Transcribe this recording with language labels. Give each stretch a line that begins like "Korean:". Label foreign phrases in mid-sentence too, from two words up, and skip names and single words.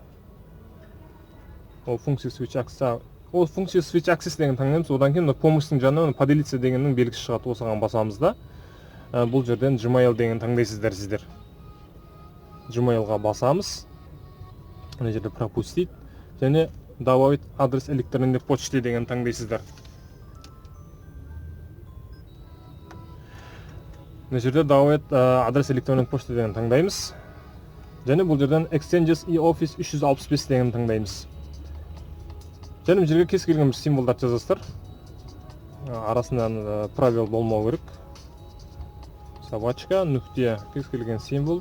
Kazakh: Ол функция switch access деген таңдаймыз. Одан кейін помощьтың жанында поделиться дегеннің белгісі шығады. Осыған басамыз да. Бұл жерден Gmail деген таңдайсыздар сіздер. Gmailға басамыз. Мына жерде пропустить.
Russian: Және добавить адрес электронной почты
Kazakh: деген таңдайсыздар. Мына жерде
Russian: добавить адрес электронной почты
Kazakh: деген таңдаймыз. Және бұл жерден Exchanges и Office 365 деген таңдаймыз. Және бұл жерге кез келген бір символдар жазасыздар. Арасынан правил болмау керек. Собачка, нүкте, кез келген символ.